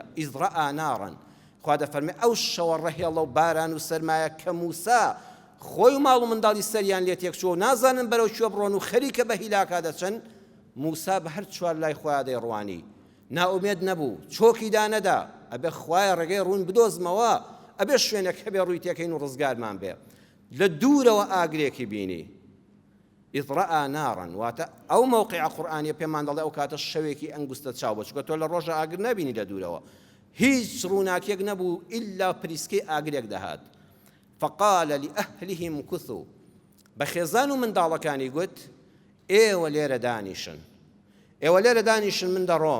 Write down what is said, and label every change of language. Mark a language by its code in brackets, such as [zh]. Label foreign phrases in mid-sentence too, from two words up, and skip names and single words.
[ar] ئیذ ڕەئا نارن، [ckb] خوا دەفەرمێ ئەو شەوە ڕەهێڵە و باران و سەرمایە کە موسا خۆی و ماڵ و منداڵی سەریان لێ تێک چووە و نازانن بەرەو کوێ بڕۆن و خەریکە بە هیلاکا دەچن. موسا بە هەر چوار لای خۆیان دەیڕوانی، ناومێد نەبوو، چۆکی دانەدا، ئەبێ خوایە ڕێگەی ڕوون بدۆزمەوە، ئەبێ شوێنێک هەبێ ڕووی تێکەین و ڕزگارمان بێ. لە دوورەوە ئاگرێکی بینی. [ar] إذ رأى نارا، [ckb] واتە ئەو موقع قورئانی پێمان دەڵێ ئەو کاتە شەوێکی ئەنگوستە چاو بە، چونکە تۆ لە ڕۆژە ئاگر نبینی لە دوورەوە، هیچ ڕووناکێک نەبوو ئیلا پریسکەی ئاگرێک دەهات. [ar] فقال لأهلهم كثوا، [ckb] بەخێزان و منداڵەکانی گوت ئێوە لێرە دانیشن، ئێوە لێرە دانیشن، من دەڕۆم.